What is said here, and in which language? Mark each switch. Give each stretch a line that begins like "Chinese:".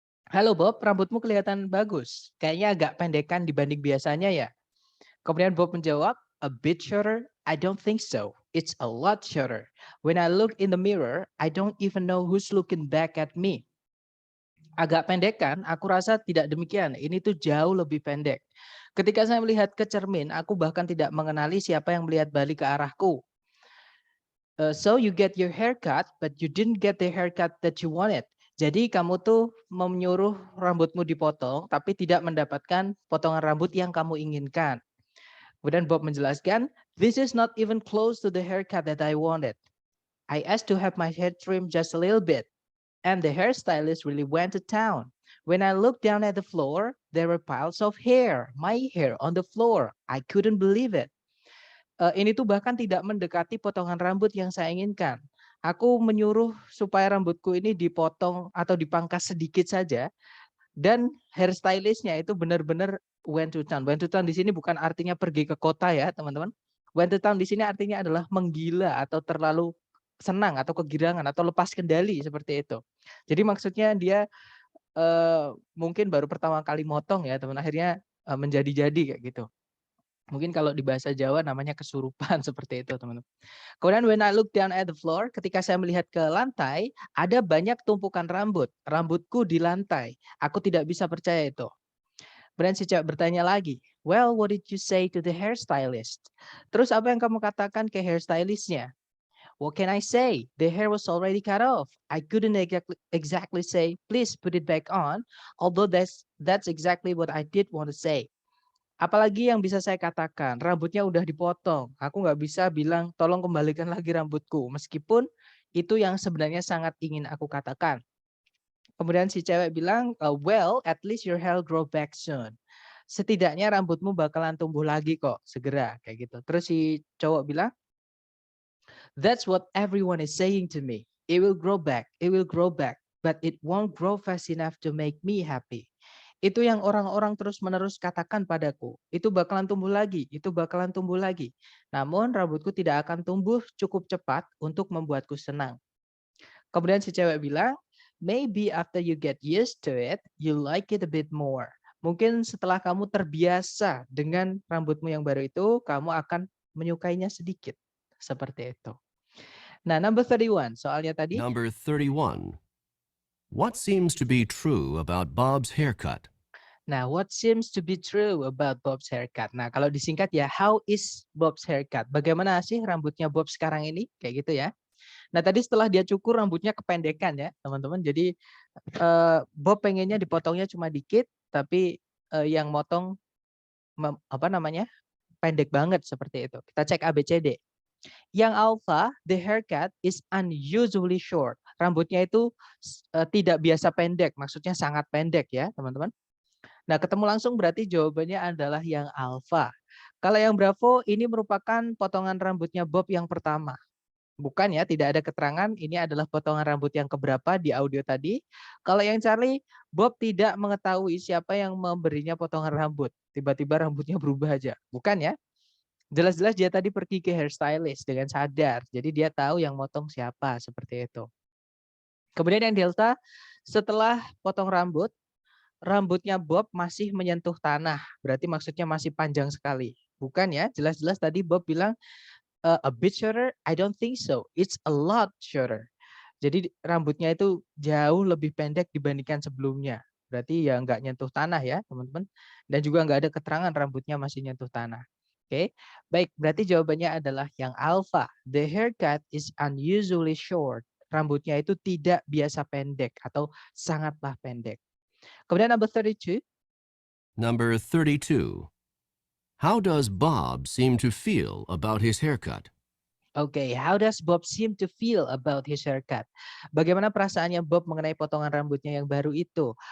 Indonesian: Halo Bob, rambutmu kelihatan bagus. Kayaknya agak pendekan dibanding biasanya ya. Kemudian Bob menjawab,
English: a bit shorter? I don't think so. It's a lot shorter. When I look in the mirror, I don't even know who's looking back at me.
Indonesian: Agak pendek kan? Aku rasa tidak demikian. Ini tuh jauh lebih pendek. Ketika saya melihat ke cermin, aku bahkan tidak mengenali siapa yang melihat balik ke arahku.
English: So you get your haircut, but you didn't get the haircut that you wanted.
Indonesian: Jadi kamu tuh menyuruh rambutmu dipotong, tapi tidak mendapatkan potongan rambut yang kamu inginkan. Kemudian Bob menjelaskan,
English: This is not even close to the haircut that I wanted. I asked to have my hair trimmed just a little bit, and the hairstylist really went to town. When I looked down at the floor, there were piles of hair, my hair on the floor. I couldn't believe it.
Indonesian: Ini tuh bahkan tidak mendekati potongan rambut yang saya inginkan. Aku menyuruh supaya rambutku ini dipotong atau dipangkas sedikit saja, dan hairstylistnya itu benar-benar
English: went to town.
Indonesian: Went to town di sini bukan artinya pergi ke kota ya, teman-teman. Went to town di sini artinya adalah menggila atau terlalu senang atau kegirangan atau lepas kendali seperti itu. Jadi maksudnya dia mungkin baru pertama kali motong ya, teman, akhirnya menjadi-jadi kayak gitu. Mungkin kalau di bahasa Jawa namanya kesurupan seperti itu, teman-teman. Kemudian
English: when I look down at the floor,
Indonesian: ketika saya melihat ke lantai, ada banyak tumpukan rambut. Rambutku di lantai. Aku tidak bisa percaya itu. Kemudian si cewek bertanya lagi,
English: well, what did you say to the hairstylist?
Indonesian: Terus apa yang kamu katakan ke hairstylistnya?
English: What can I say? The hair was already cut off. I couldn't exactly say, please put it back on, although that's exactly what I did want to say.
Indonesian: Apalagi yang bisa saya katakan, rambutnya udah dipotong. Aku nggak bisa bilang, tolong kembalikan lagi rambutku. Meskipun itu yang sebenarnya sangat ingin aku katakan. Kemudian si cewek bilang,
English: well, at least your hair grow back soon.
Indonesian: Setidaknya rambutmu bakalan tumbuh lagi kok, segera. Kayak gitu. Terus si cowok bilang,
English: that's what everyone is saying to me. It will grow back, but it won't grow fast enough to make me happy.
Indonesian: Itu yang orang-orang terus-menerus katakan padaku. Itu bakalan tumbuh lagi, itu bakalan tumbuh lagi. Namun rambutku tidak akan tumbuh cukup cepat untuk membuatku senang. Kemudian si cewek bilang,
English: maybe after you get used to it, you like it a bit more.
Indonesian: Mungkin setelah kamu terbiasa dengan rambutmu yang baru itu, kamu akan menyukainya sedikit. Seperti itu. Nah,
English: number 31,
Indonesian: soalnya tadi.
English: Number 31. What seems to be true about Bob's haircut? Nah, what seems to be true about Bob's haircut?
Indonesian: Nah, kalau disingkat ya,
English: how is Bob's haircut?
Indonesian: Bagaimana sih rambutnya Bob sekarang ini? Kayak gitu ya. Nah, tadi setelah dia cukur rambutnya kependekan ya, teman-teman. Jadi Bob pengennya dipotongnya cuma dikit, tapi yang motong pendek banget seperti itu. Kita cek ABCD. Yang alpha,
English: the haircut is unusually short.
Indonesian: Rambutnya itu tidak biasa pendek, maksudnya sangat pendek ya, teman-teman. Nah, ketemu langsung berarti jawabannya adalah yang alpha. Kalau yang bravo, ini merupakan potongan rambutnya Bob yang pertama. Bukan ya, tidak ada keterangan, ini adalah potongan rambut yang keberapa di audio tadi. Kalau yang Charlie, Bob tidak mengetahui siapa yang memberinya potongan rambut. Tiba-tiba rambutnya berubah aja. Bukan ya? Jelas-jelas dia tadi pergi ke hairstylist dengan sadar. Jadi dia tahu yang motong siapa, seperti itu. Kemudian yang delta, setelah potong rambut, rambutnya Bob masih menyentuh tanah. Berarti maksudnya masih panjang sekali. Bukan ya, jelas-jelas tadi Bob bilang,
English: a bit shorter, I don't think so. It's a lot shorter.
Indonesian: Jadi rambutnya itu jauh lebih pendek dibandingkan sebelumnya. Berarti ya nggak nyentuh tanah ya, teman-teman. Dan juga nggak ada keterangan rambutnya masih nyentuh tanah. Oke, baik. Berarti jawabannya adalah yang alpha.
English: The haircut is unusually short.
Indonesian: Rambutnya itu tidak biasa pendek atau sangatlah pendek. Kemudian
English: number 32. Number 32. How does Bob seem to feel about his haircut? Okay, how does Bob seem to feel about his haircut?
Indonesian: Bagaimana perasaannya Bob mengenai potongan rambutnya yang baru itu?